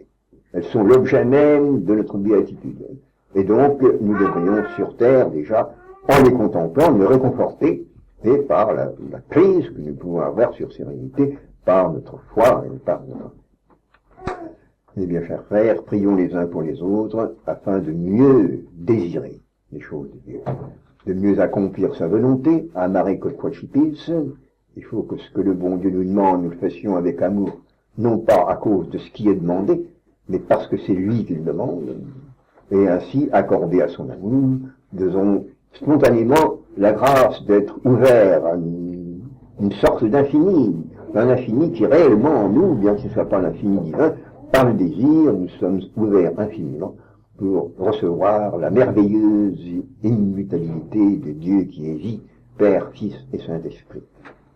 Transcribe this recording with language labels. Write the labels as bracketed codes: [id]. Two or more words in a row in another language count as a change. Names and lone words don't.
[fr] Elles sont l'objet même de notre béatitude. Et donc, nous devrions sur terre, déjà, en les contemplant, nous réconforter, et par la prise que nous pouvons avoir sur ces réalités, par notre foi et par notre... Eh bien, chers frères, prions les uns pour les autres, afin de mieux désirer les choses de Dieu, de mieux accomplir sa volonté, [la] amare quod quacitis. [fr] Il faut que ce que le bon Dieu nous demande, nous le fassions avec amour, non pas à cause de ce qui est demandé, mais parce que c'est lui qui le demande, et ainsi, accordé à son amour, nous avons spontanément la grâce d'être ouverts à une sorte d'infini, un infini qui réellement en nous, bien que ce ne soit pas l'infini divin, par le désir, nous sommes ouverts infiniment pour recevoir la merveilleuse immutabilité de Dieu qui est vie, Père, Fils et Saint-Esprit.